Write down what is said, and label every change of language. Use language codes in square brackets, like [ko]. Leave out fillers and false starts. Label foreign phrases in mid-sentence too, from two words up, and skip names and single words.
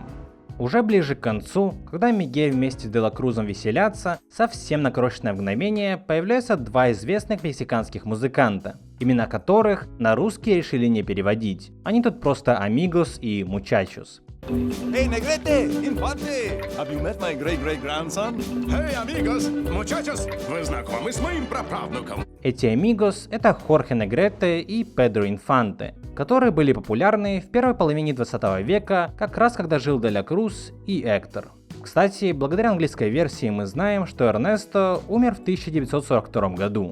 [ru] Уже ближе к концу, когда Мигель вместе с де ла Крузом веселятся, совсем на крошечное мгновение появляются два известных мексиканских музыканта, имена которых на русский решили не переводить. Они тут просто Amigos и Muchachos. [en] Hey, Negrete! Infante! Have you met my great-great-grandson? [es] Hey, amigos! Muchachos! [ru] Вы знакомы с моим праправнуком? Эти Amigos — это Хорхе Негрете и Педро Инфанте, которые были популярны в первой половине 20 века, как раз когда жил де ла Круз и Эктор. Кстати, благодаря английской версии мы знаем, что Эрнесто умер в 1942 году.